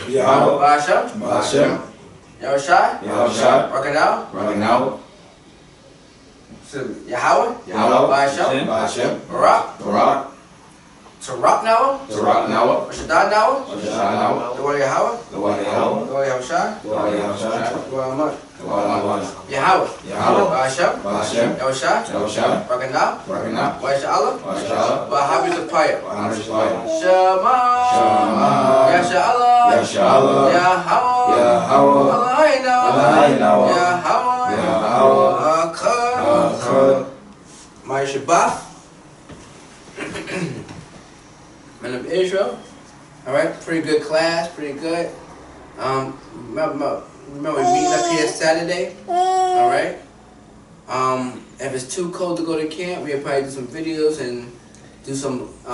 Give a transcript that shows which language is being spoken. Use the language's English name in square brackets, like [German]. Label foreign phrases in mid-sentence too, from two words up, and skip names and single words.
[English] Yahweh. Ba'ashem? Ba'ashem. Yahushai? Yahushai. Rakanao? Rakanao. Yahweh? Yahweh. Ba'ashem? Ba'ashem. Barak? Barak. Tarak Nawa? Tarak Nawa. Rashadad Nawa? Rashadad Nawa. The word of Yahweh? The word of Yahweh. The word of Yahushai? The word of Yahushai. The word of Ahmad? The word of Ahmad. Yahweh? Yahweh. Ba'ashem? Ba'ashem. Yahushai? Yahushai. Rakanao? Rakanao. Wa'ashala? Wa'ashala. Wa'habi Zapaya? Wa'habi Zapaya. Shema. Shema. Yasha'Allah. Yasha'Allah. Yahweh. Yahweh. Allahayna. Allahayna. Yahweh. Yahweh. Akkad. My Shabbat. Men of Israel. Alright, pretty good class, pretty good. Remember we meeting up here Saturday. Alright. If it's too cold to go to camp, we'll probably do some videos and do some